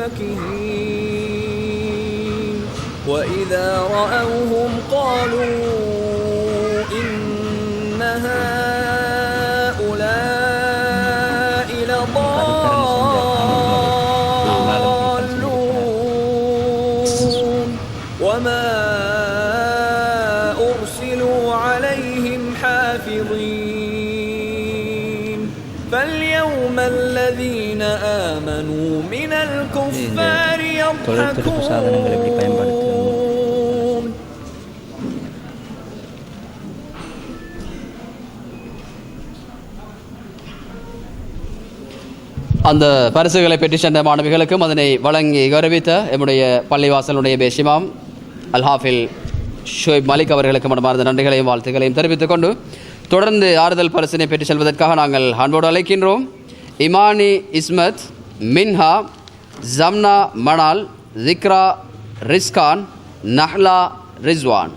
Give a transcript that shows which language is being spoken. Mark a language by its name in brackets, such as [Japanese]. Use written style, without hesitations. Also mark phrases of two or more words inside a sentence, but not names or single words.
[Arabic] فكهين وإذا رأوهم قالوا إن هؤلاء لضالون وما أرسلوا عليهم حافظين فاليوم الذين آمنوا من الكفار يضحكون. [Tamil] அந்த பரிசுகளை பெற்று சென்ற மாணவிகளுக்கும் அதனை வழங்கி கௌரவித்த எம்முடைய பள்ளிவாசலுடைய பேஷிமாம் அல் ஹாஃபில் ஷுவைப் மலிக் அவர்களுக்கு மனமார்ந்த நன்றிகளையும் வாழ்த்துக்களையும் தெரிவித்துக் கொண்டு தொடர்ந்து ஆறுதல் பரிசினை பெற்று செல்வதற்காக நாங்கள் அன்போடு அழைக்கின்றோம் இமானி இஸ்மத், மின்ஹா, ஜம்னா மணால், ஜிக்ரா ரிஸ்கான், நஹ்லா ரிஸ்வான்.